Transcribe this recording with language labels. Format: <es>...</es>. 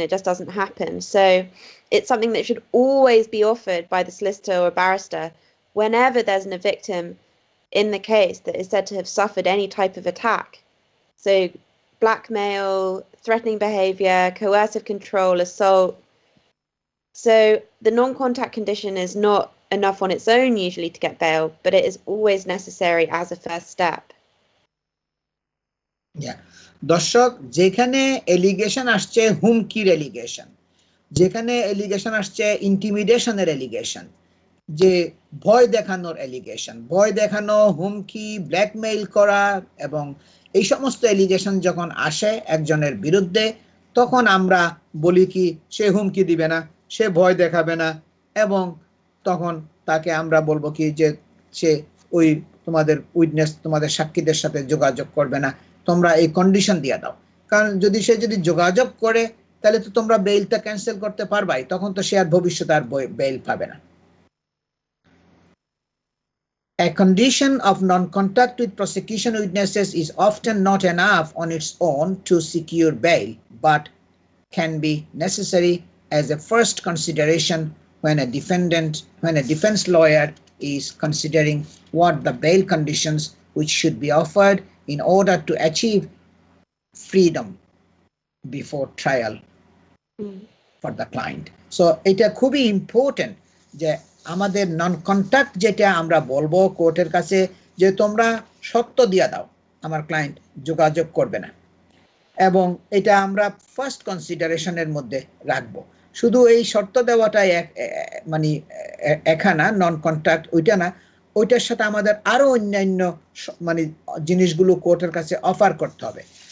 <en>It just doesn't happen. So it's something that should always be offered by the solicitor or barrister whenever there's a victim in the case that is said to have suffered any type of attack. So blackmail, threatening behaviour, coercive control, assault. So the non-contact condition is not enough on its own usually to get bail, but it is always necessary as a first step. Yeah.</en> <bn>দর্শক, যেখানে allegation আসছে হুমকির allegation, যেখানে allegation আসছে ইন্টিমিডেশনের allegation, যে ভয় দেখানোর allegation, ভয় দেখানো, হুমকি, ব্ল্যাকমেইল করা, এবং এই সমস্ত এলিগেশন যখন আসে একজনের বিরুদ্ধে, তখন আমরা বলি কি সে হুমকি দিবে না, সে ভয় দেখাবে না, এবং তখন তাকে আমরা বলবো কি যে সে ওই তোমাদের উইটনেস, তোমাদের সাক্ষীদের সাথে যোগাযোগ করবে না, তোমরা এই কন্ডিশন দিয়ে দাও। কারণ সে যদি যোগাযোগ করে, তাহলে তো তোমরা বেইলটা ক্যান্সেল করতে পারবাই, তখন তো সে আর ভবিষ্যতে আর বেইল পাবে না।</bn> <en>A condition of non-contact with prosecution witnesses is often not enough on its own to secure bail, but can be necessary as a first consideration when a defense lawyer is considering what the bail conditions which should be offered in order to achieve freedom before trial for the client.</en> <bn>So এটা খুবই important যে আমাদের নন contact যেটা আমরা বলবো কোর্টের কাছে, যে তোমরা শর্ত দিয়ে দাও আমার ক্লায়েন্ট যোগাযোগ করবে না, এবং এটা আমরা ফার্স্ট কনসিডারেশনের মধ্যে রাখবো। শুধু এই শর্ত দেওয়াটাই মানে এখানা নন কন্ট্যাক্ট ওইটা না, ওইটার সাথে আমাদের আরো অন্যান্য মানে জিনিসগুলো কোর্টের কাছে অফার করতে হবে।</bn>